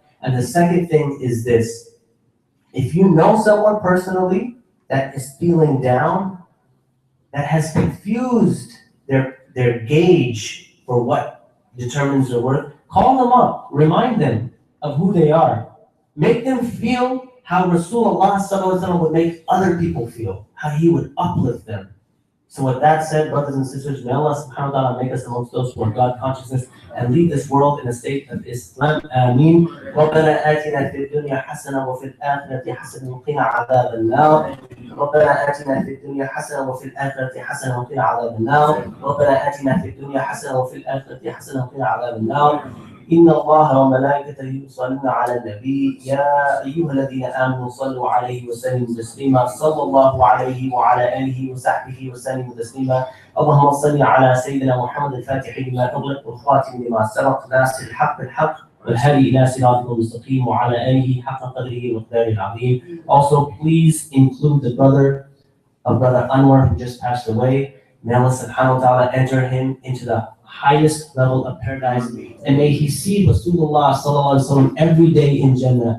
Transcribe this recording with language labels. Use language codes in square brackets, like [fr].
[en] And the second thing is this: if you know someone personally that is feeling down, that has confused their gauge for what determines their worth, call them up, remind them of who they are. Make them feel how Rasulullah sallallahu alaihi wasallam would make other people feel, how he would uplift them. So with that said, brothers and sisters, may Allah subhanahu wa ta'ala make us amongst those who are God consciousness and leave this world in a state of Islam. Ameen. [ar] ربنا آتنا في الدنيا حسنة وفي الآخرة حسنة وقنا عذاب النار. ربنا آتنا في الدنيا حسنة وفي الآخرة حسنة وقنا عذاب النار. ربنا آتنا في الدنيا حسنة وفي الآخرة حسنة وقنا عذاب النار. إن الله وملائكته يصلون على النبي يا أيها الذين آمنوا صلوا عليه وسلموا تسليما صلى الله عليه وعلى آله وصحبه وسلم تسليما. اللهم صل على سيدنا محمد الفاتح لما أغلق والخاتم لما سبق ناصر الحق بالحق والهادي إلى صراطك المستقيم وعلى آله حق قدره ومقداره العظيم. [en] Also, please include the brother of Brother Anwar who just passed away. May Allah subhanahu wa ta'ala enter him into the highest level of paradise, and may he see Rasulullah sallallahu alaihi wasallam every day in Jannah.